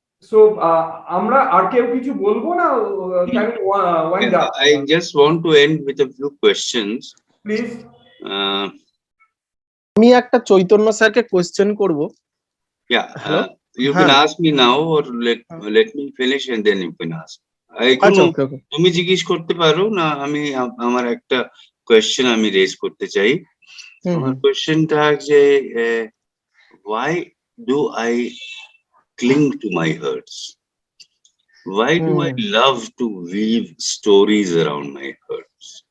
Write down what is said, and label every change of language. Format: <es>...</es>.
<en>So</en> <bn>আমরা আর কেউ কিছু বলবো না?</bn> <en>Can we wind up? I just want to end with a few questions. Please.</en> <bn>আমি একটা চৈতন্য স্যারকে কোয়েশ্চেন করব।</bn> <en>Yeah, you can ask me now or let me finish and then you can ask.</en> <bn>তুমি জিজ্ঞেস করতে পারো না, আমি আমার একটা কোয়েশ্চেন আমি রেজ করতে চাই। আমার কোয়েশ্চেনটা যে</bn> <en>why do I cling to my hurts? Why do I love to weave stories around my hurts?</en>